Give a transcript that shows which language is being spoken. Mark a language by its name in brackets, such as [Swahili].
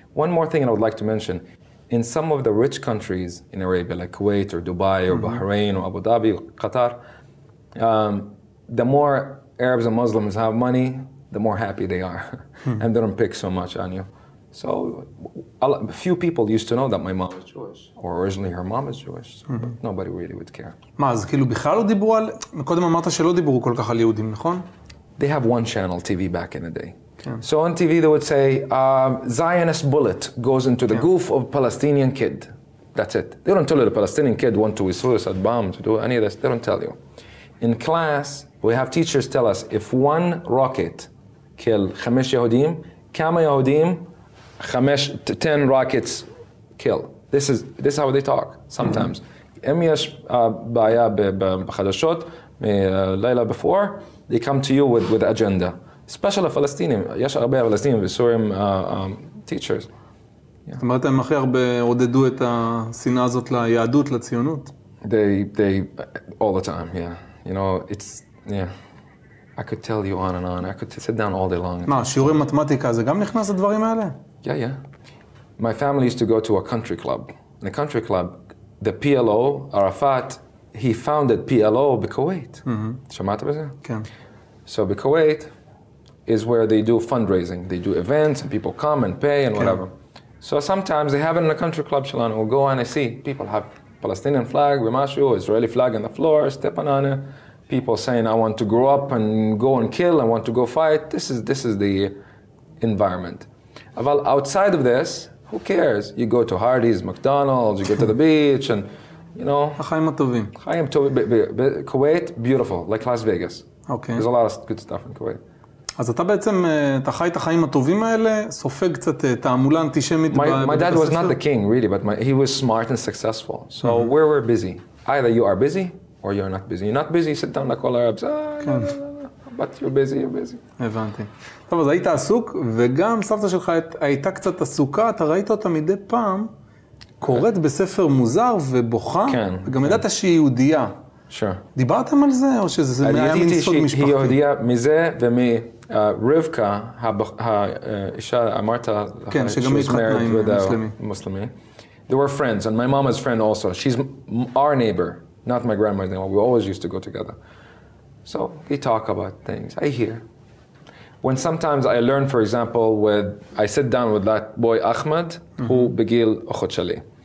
[English] One more thing I would like to mention. In some of the rich countries in Arabia, like Kuwait or Dubai or Bahrain or Abu Dhabi or Qatar, the more Arabs and Muslims have money, the more happy they are. And they don't pick so much on you. So a few people used to know that my mom is Jewish, or originally her mom is Jewish, so nobody really would care. [Hebrew] מה, אז כאילו בכלל לא דיברו על... קודם אמרת שלא דיברו כל כך על יהודים, נכון? [English] They have one channel TV back in the day. So on TV they would say, Zionist bullet goes into the goof of Palestinian kid. That's it. They don't tell you the Palestinian kid went to a suicide bomb to do any of this. They don't tell you. In class, we have teachers tell us, if one rocket kill 5 Yehudim, [Arabic] كم [English] Yehudim, 10 rockets kill. This is how they talk sometimes. [Hebrew] אם יש בעיה בחדשות, לילה [English] before, they come to you with agenda. Especially [Hebrew] הפלסטינים, יש הרבה פלסטינים וסורים teachers. זאת אומרת, הם הכי הרבה עודדו את השנאה הזאת ליהדות, לציונות? [English] They all the time, yeah. You know, it's, yeah. I could tell you on and on. I could sit down all day long. [Hebrew] מה, שיעורי מתמטיקה, זה גם נכנס לדברים האלה? [English] Yeah. My family used to go to a country club. in a country club. The PLO, Arafat, he founded PLO בכווית. [Hebrew] שמעת בזה? כן. [English] So בכווית is where they do fundraising. They do events and people come and pay and whatever. So sometimes they have it in a country club [Hebrew] שלנו. [English] We'll go and I see people have Palestinian flag [Hebrew] ומשהו, [English] Israeli flag on the floor, step on it. People saying, I want to grow up and go and kill, I want to go fight. This is the environment. But outside of this, who cares? You go to Hardee's, McDonald's, you go to the beach, and you know. [Hebrew] החיים הטובים. חיים טובים. [English] Kuwait, beautiful, like Las Vegas. Okay. There's a lot of good stuff in Kuwait. [Hebrew] אז אתה בעצם, אתה חי את החיים הטובים האלה, סופג קצת תעמולה אנטישמית בבית הספר? [English] My dad was not the king, really, but he was smart and successful. So we were busy. Either you are busy, or you're not busy. You're not busy, sit down like all Arabs. But you're busy. [Hebrew] הבנתי. טוב, אז היית עסוק, וגם סבתא שלך הייתה קצת עסוקה, אתה ראית אותה מדי פעם, קוראת בספר מוזר ובוכה, וגם ידעת שהיא יהודייה. [English] Sure. [Hebrew] דיברתם על זה, או שזה היה מין סוד משפחתי? היא יהודייה מזה ומרבקה, האישה, אמרת, כן, שגם היא התחתנה עם מוסלמי. [English] They were friends, and my mom is friend also. She's our neighbor, not my grandma's neighbor. We always used to go together. So we talk about things. I hear. When sometimes I learn, for example, I sit down with that boy Ahmed, who [Hebrew] begil ochot shali.